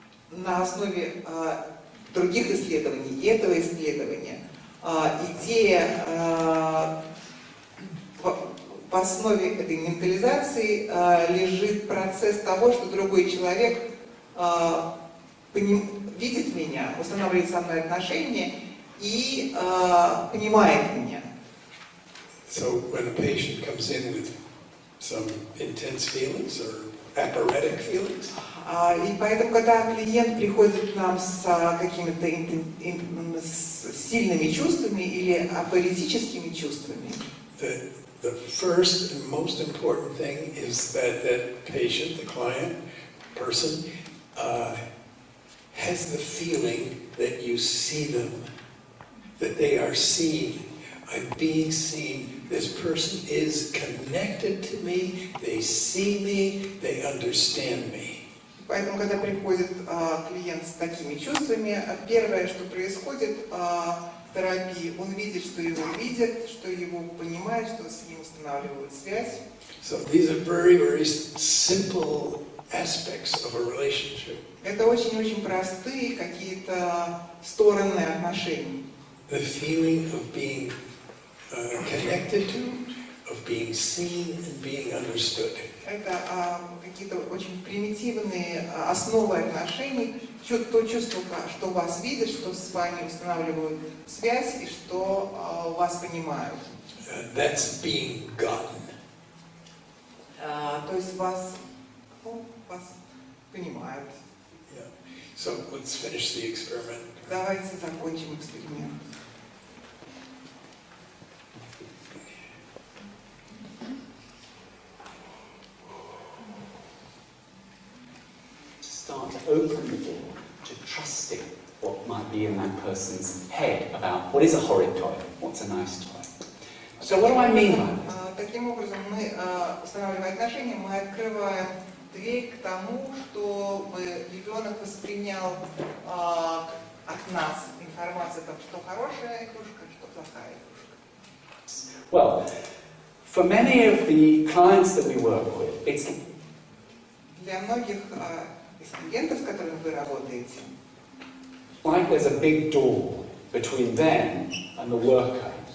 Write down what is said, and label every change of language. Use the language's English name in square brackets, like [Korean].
[Russian] На основе других исследований и этого исследования идея в основе этой ментализации лежит процесс того, что другой человек видит меня, устанавливает со мной отношения и понимает меня. [English] So when a patient comes in with some intense feelings or apparatic feelings, [Russian] и поэтому, когда клиент приходит к нам с какими-то сильными чувствами или апоретическими чувствами, [English] the first and most important thing is that that patient, the client, person has the feeling that you see them, that they are seen. I'm being seen. This person is connected to me. They see me. They understand me. [Russian] Поэтому, когда приходит клиент с такими чувствами, первое, что происходит в терапии, он видит, что его видят, что его понимают, что с ним устанавливают связь. [English] So these are very, very simple aspects of a relationship. [Russian] Это очень-очень простые какие-то стороны отношений. [English] The feeling of being connected to, of being seen and being understood. [Russian] Это какие-то очень примитивные основы отношений, то чувство, что вас видят, что с вами устанавливают связь и что вас понимают. [English] That's being gotten. [Russian] То есть вас понимают. [English] Yeah. So let's finish the experiment. [Russian] Давайте закончим эксперимент. [English] Start to open the door to trusting what might be in that person's head about what is a horrid toy, what's a nice toy. So what do I mean by this? [Russian] Таким образом, мы, устанавливая отношения, мы открываем дверь к тому, чтобы ребенок воспринял от нас информацию, что хорошая игрушка, что плохая игрушка. [English] Well, for many of the clients that we work with, it's [Russian] Для многих из клиентов, с которыми вы работаете, [English] like there's a big door between them and the worker.